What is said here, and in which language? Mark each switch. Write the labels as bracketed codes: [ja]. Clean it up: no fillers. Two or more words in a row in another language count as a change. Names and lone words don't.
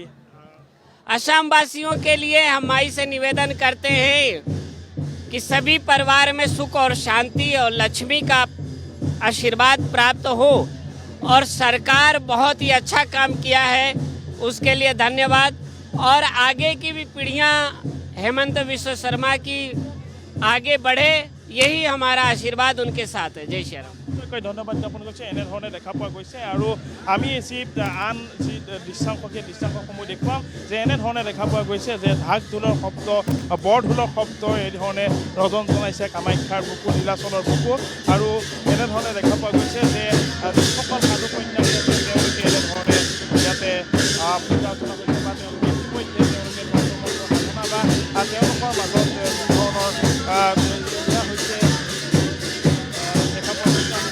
[hi] असम वासियों के लिए हम माई से निवेदन करते हैं कि सभी परिवार में सुख और शांति और लक्ष्मी का आशीर्वाद प्राप्त हो। और सरकार बहुत ही अच्छा काम किया है, उसके लिए धन्यवाद। और आगे की भी पीढ़ियां हेमंत विश्व शर्मा की आगे बढ़े, यही हमारा आशीर्वाद उनके साथ है। जय श्री राम। [as] ধন্যবাদ জ্ঞাপন কৰিছে। এনেধৰণে দেখা পোৱা গৈছে। আৰু আমি যি আন যি দৃশ্যাংশ, সেই দৃশ্যাংশসমূহ দেখুৱাম যে এনেধৰণে দেখা পোৱা গৈছে যে ঢাক ঢোলৰ শব্দ, বৰ ঢোলৰ শব্দ এইধৰণে ৰজন জনাইছে কামাখ্যাৰ বুকু, নীলাচলৰ বুকু। আৰু এনেধৰণে দেখা পোৱা গৈছে যে যিসকল সাধু সন্যাসী আছে তেওঁলোকে এনেধৰণে ইয়াতে পূজা অৰ্চনা কৰিছে বা তেওঁলোকে ইতিমধ্যে তেওঁলোকে সাধনা বা তেওঁলোকৰ মাজত ধৰণৰ হৈছে দেখা পোৱা গৈছে।